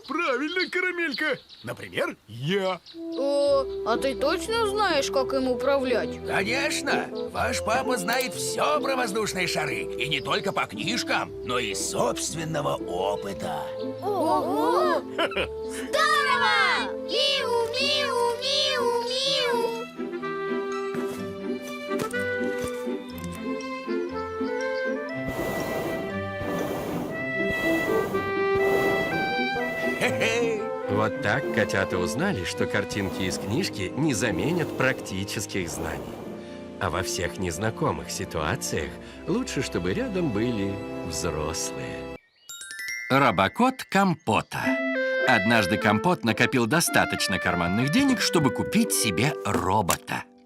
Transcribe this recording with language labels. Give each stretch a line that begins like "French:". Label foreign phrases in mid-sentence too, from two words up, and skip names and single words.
Russian: Правильно, карамелька. Например, я. А ты точно знаешь, как им управлять? Конечно! Ваш папа знает все про воздушные шары. И не только по книжкам, но и из собственного опыта. Ого! Здорово! Миу, миу, миу, миу. Хе-хе! Вот так котята узнали, что картинки из книжки не заменят практических знаний. А во всех незнакомых ситуациях лучше, чтобы рядом были взрослые. Робокот Компота. Однажды Компот накопил достаточно карманных денег, чтобы купить себе робота.